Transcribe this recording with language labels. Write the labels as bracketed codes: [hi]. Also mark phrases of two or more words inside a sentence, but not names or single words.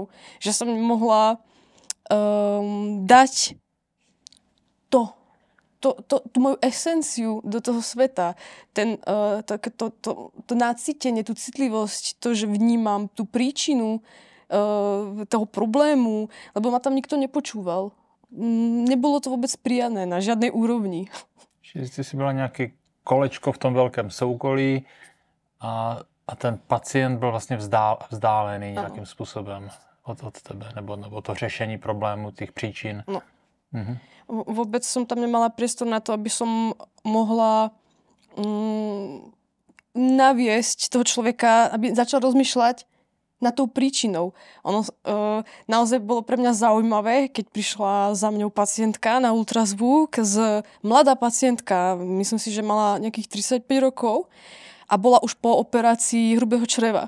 [sk] Že som nemohla dať tú moju esenciu do toho sveta. To nácitenie, tú citlivosť, to, že vnímam tú príčinu toho problému, lebo ma tam nikto nepočúval. Nebolo to vôbec prijané na žiadnej úrovni. [cs] Čiže si byla nějaké kolečko v tom velkém soukolí a ten pacient byl vlastně vzdálený nějakým způsobem od tebe, nebo to řešení problému, těch příčin. No. [sk] Vôbec som tam nemala priestor na to, aby som mohla naviesť toho človeka, aby začal rozmýšľať nad tou príčinou. Ono naozaj bolo pre mňa zaujímavé, keď prišla za mňou pacientka na ultrazvuk, mladá pacientka, myslím si, že mala nejakých 35 rokov, a bola už po operácii hrubého čreva.